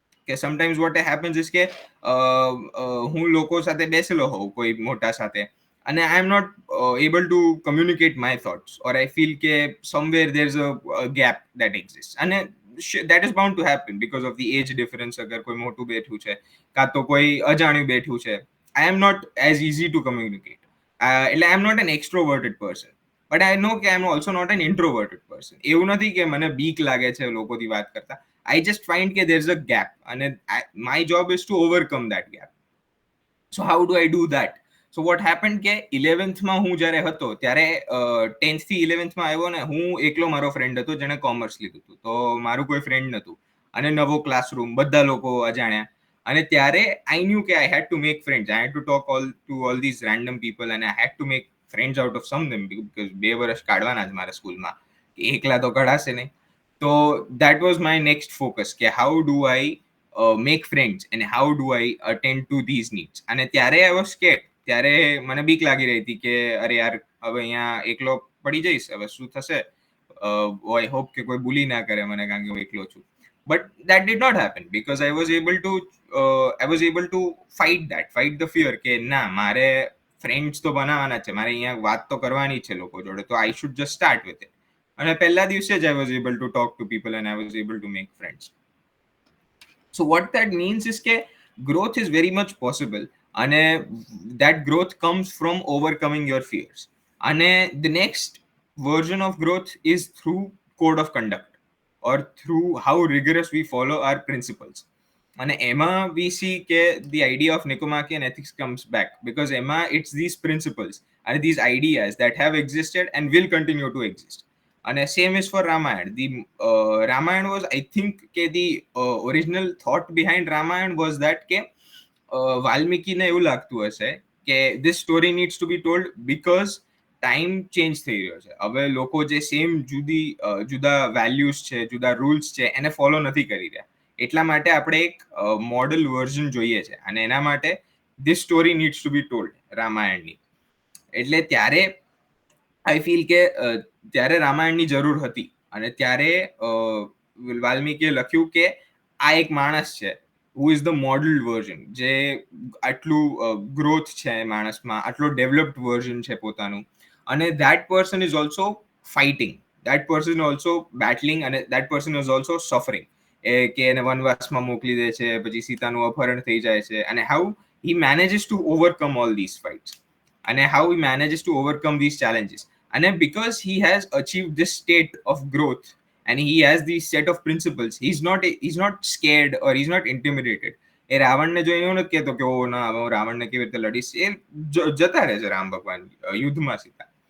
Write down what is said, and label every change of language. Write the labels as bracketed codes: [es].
[en] કે sometimes what happens is કે [gu] હું લોકો સાથે બેસેલો હોઉં કોઈ મોટા સાથે, [en] and I am not able to communicate my thoughts, or I feel કે somewhere there's a gap that exists, and that is bound to happen because of the age difference. [gu] અગર કોઈ મોટું બેઠું છે કાં તો કોઈ અજાણ્યું બેઠું છે, [en] I am not as easy to communicate. એટલે I am not an extroverted person, but I know કે I am also not an introverted person. [gu] એવું નથી કે મને બીક લાગે છે લોકોથી વાત કરતા, [en] I just find કે there's a gap, and my job is to overcome that gap. So how do I do that? So what happened [gu] કે 11th માં હું જ્યારે હતો ત્યારે 10th થી 11th માં આવ્યો ને, હું એકલો મારો ફ્રેન્ડ હતો જેણે કોમર્સ લીધું હતું, તો મારું કોઈ ફ્રેન્ડ નહોતું, અને નવો ક્લાસરૂમ, બધા લોકો અજાણ્યા, અને ત્યારે [en] I knew કે I had to make friends, I had to talk to all these random people, and I had to make friends out of some of them, because [gu] 2 વર્ષ કાઢવાના જ મારા સ્કૂલમાં, એકલા તો કઢાશે નહીં. તો [en] that was my next focus, કે how do I make friends, and how do I attend to these needs. [gu] અને ત્યારે [en] I was scared, [gu] ત્યારે મને બીક લાગી રહી હતી કે અરે યાર હવે અહીંયા એકલો પડી જઈશ, હવે શું થશે, [en] I hope [gu] કે કોઈ bully ના કરે મને કારણ કે હું એકલો છું. [en] But that did not happen, because I was able to fight the fear કે ના, [gu] મારે friends તો બનાવવાના છે, મારે અહીંયા વાત તો કરવાની છે લોકો જોડે, તો [en] I should just start with it. [gu] અને પહેલા દિવસે જ [en] I was able to talk to people, and I was able to make friends. So what that means is કે growth is very much possible, and that growth comes from overcoming your fears. And the next version of growth is through code of conduct, or through how rigorous we follow our principles. And Emma, we see the idea of Nicomachean ethics comes back, because Emma, it's these principles and these ideas that have existed and will continue to exist. And same is for Ramayana. The Ramayana was, I think, the original thought behind Ramayana was that Valmiki ne [gu] એવું લાગતું હશે કે [en] this story needs to be told because [gu] time change થઈ રહ્યો છે. હવે લોકો જે સેમ જુદા વેલ્યુઝ છે, જુદા રૂલ્સ છે, એને ફોલો નથી કરી રહ્યા. એટલા માટે આપણે એક મોડલ વર્ઝન જોઈએ છે, અને એના માટે [en] this story needs to be told, [gu] રામાયણની. એટલે ત્યારે આઈ ફીલ કે ત્યારે રામાયણની જરૂર હતી, અને ત્યારે વાલ્મીકીએ લખ્યું કે આ એક માણસ છે [en] who is the model version, [gu] જે આટલું ગ્રોથ છે માણસમાં, આટલો ડેવલપ્ડ વર્ઝન છે પોતાનું, અને that person is also fighting, that person is also battling, [en] and that person is also suffering. [gu] કે એને વનવાસમાં મોકલી દે છે, પછી સીતાનું અપહરણ થઈ જાય છે, [en] and how he manages to overcome all these fights, and how he manages to overcome these challenges. And because he has achieved this state of growth, and he has this set of principles, he's not scared, or he's not intimidated. [gu] એ રાવણને જોઈને એવું નથી કહેતો કે ઓ ના હવે હું રાવણને કેવી રીતે લડીશ, એ જતા રહે છે રામ ભગવાન યુદ્ધમાં સીધા.